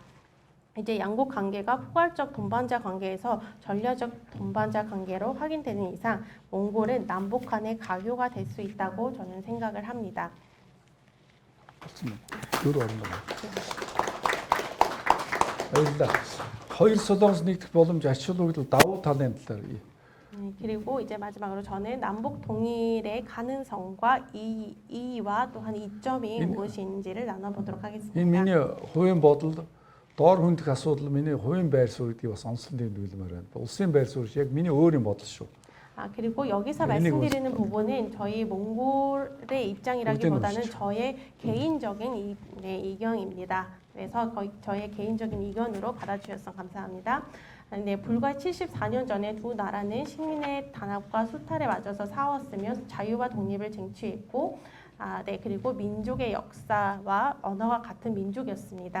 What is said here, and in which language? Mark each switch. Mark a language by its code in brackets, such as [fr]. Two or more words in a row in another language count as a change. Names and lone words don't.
[ko] 이제 양국 관계가 포괄적 동반자 관계에서 전략적 동반자 관계로 확인되는 이상 몽골은 남북한의 가교가 될 수 있다고 저는 생각을 합니다. 그렇습니다. 그도 어렵다. [mn] 일단 хоёр солонгос нэгдэх боломж ач холбогдол давуу талын талаар [ko] 그리고 이제 마지막으로 저는 남북 통일의 가능성과 이의와 또한 이점이 무엇인지를 나눠보도록 [mn] энэ [ko] 하겠습니다. [mn] миний хувийн бодол доор хүндэх асуудал миний хувийн байр суурь гэдгийг бас онцлон тэмдэглэмээр байна. Улсын байр суурь яг миний өөрийн бодол шүү. [ko] 그리고 여기서 말씀드리는 부분은 저희 몽골의 입장이라기보다는 저의 개인적인 의견입니다. 그래서 저의 개인적인 의견으로 받아주셔서 감사합니다. 네, 불과 74년 전에 두 나라는 식민의 단합과 수탈에 맞아서 싸웠으며 자유와 독립을 쟁취했고, 그리고 민족의 역사와 언어가 같은 민족이었습니다.